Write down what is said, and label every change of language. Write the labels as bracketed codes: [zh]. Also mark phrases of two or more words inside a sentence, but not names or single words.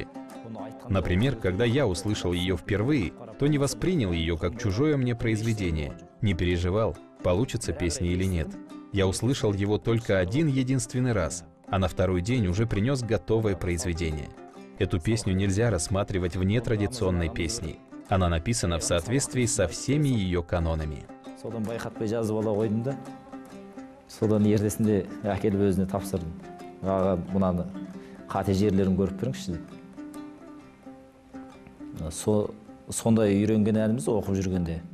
[ru] Например, когда я услышал ее впервые, то не воспринял ее как чужое мне произведение, не переживал, получится песня или нет. Я услышал его только один единственный раз, а на второй день уже принес готовое произведение. Эту песню нельзя рассматривать вне традиционной песни. Она написана в соответствии со всеми ее канонами. [kk] Содан байқатпай жазып ала қойдым да, содан ертесінде әкеліп өзіне тапсырдым. Аға, мынаны қате жерлерін көріп беріңізші деп. Сондай үйренген әніміз оқып жүргенде.